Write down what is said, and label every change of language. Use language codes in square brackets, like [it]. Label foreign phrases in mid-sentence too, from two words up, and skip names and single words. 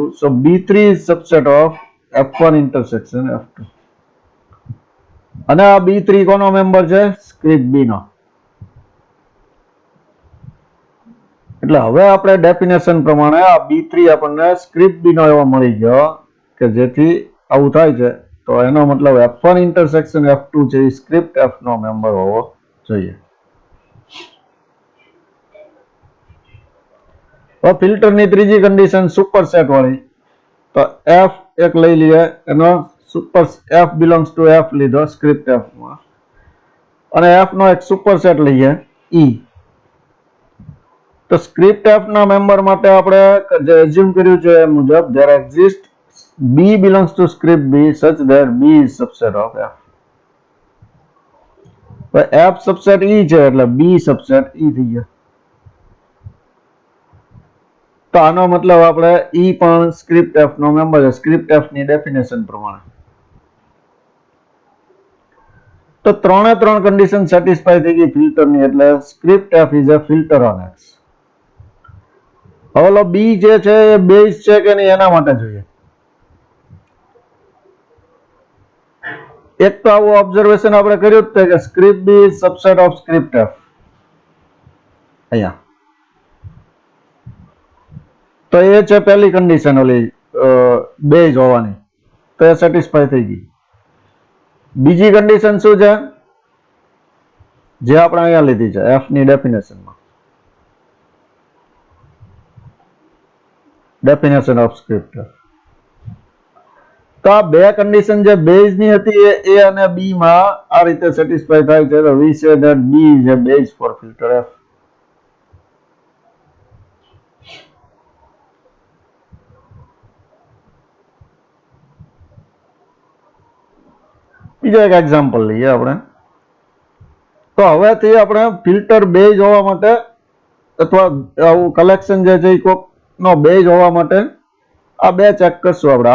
[en] So B3 is subset of F1 intersection F2 [gu] અને આ B3 કોનો મેમ્બર છે સ્ક્રિપ્ટ B નો. એટલે હવે આપણે ડેફિનેશન પ્રમાણે આ B3 આપણને સ્ક્રિપ્ટ B નો એવો મળી ગયો કે જેથી આવું થાય છે. તો એનો મતલબ [en] F1 intersection F2 [gu] છે એ સ્ક્રિપ્ટ F નો મેમ્બર હોવો જોઈએ. હવે ફિલ્ટરની ત્રીજી કન્ડિશન સુપરસેટ વાળી. તો F એક લઈ લઈએ, એનો સુપર [en] F belongs to F [gu] લીધો સ્ક્રિપ્ટ F માં અને F નો એક સુપરસેટ લઈએ E. તો સ્ક્રિપ્ટ F ના મેમ્બર માટે આપણે જે એઝ્યુમ કર્યું છે એ મુજબ [en] there exists B belongs to script B such that B is subset of F. F subset E [gu] છે એટલે [en] B subset E [gu] થઈ ગયા. તો આનો મતલબ આપણે E પણ સ્ક્રિપ્ટ F નો મેમ્બર છે સ્ક્રિપ્ટ F ની ડેફિનેશન પ્રમાણે. તો ત્રણે ત્રણ કન્ડિશન સેટિસ્ફાય થઈ ગઈ ફિલ્ટરની એટલે સ્ક્રિપ્ટ F [en] is a filter on X. [gu] હવે B જે છે એ બેઝ છે કે નહીં એના માટે જોઈએ. એક તો આવું ઓબ્ઝર્વેશન આપણે કર્યું જ કે સ્ક્રિપ્ટ B [en] is subset of script F [gu] અહીંયા. તો એ છે પહેલી કન્ડિશન ઓલી બેઝ હોવાની, તો એ સેટિસ્ફાય થઈ ગઈ. બીજી કન્ડિશન શું છે જે આપણે અહીંયા લીધી છે F ની ડેફિનેશનમાં, [en] definition of script F. [gu] તો આ બે કન્ડિશન જે બેઝ ની હતી એ A અને B માં આ રીતે સેટિસ્ફાય થાય છે. [en] તો we say that B is a base for filter F. [gu] બીજો એક એક્ઝામ્પલ લઈએ આપણે. તો હવેથી આપણે [en] filter base [gu] હોવા માટે અથવા આવું કલેક્શન જે છે એ કોક નો બેઝ હોવા માટે આ બે ચેક કરશું આપણે.